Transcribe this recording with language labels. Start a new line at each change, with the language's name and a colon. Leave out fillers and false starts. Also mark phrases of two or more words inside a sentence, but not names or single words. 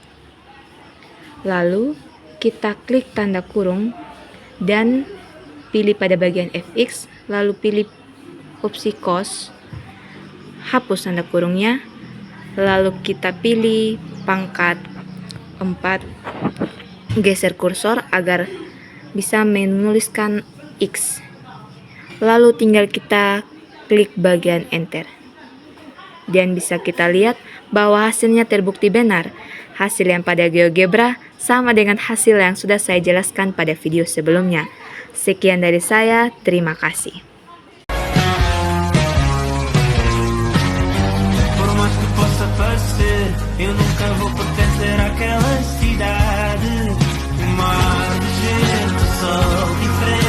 Indonesian: Lalu kita klik tanda kurung dan pilih pada bagian fx, lalu pilih opsi cos, hapus tanda kurungnya, lalu kita pilih pangkat 4, geser kursor agar bisa menuliskan x, lalu tinggal kita klik bagian enter dan bisa kita lihat bahwa hasilnya terbukti benar. Hasil yang pada GeoGebra sama dengan hasil yang sudah saya jelaskan pada video sebelumnya. Sekian dari saya, terima kasih.
Portuguese: Eu nunca vou pertencer àquela cidade. Mar, gelo, sol e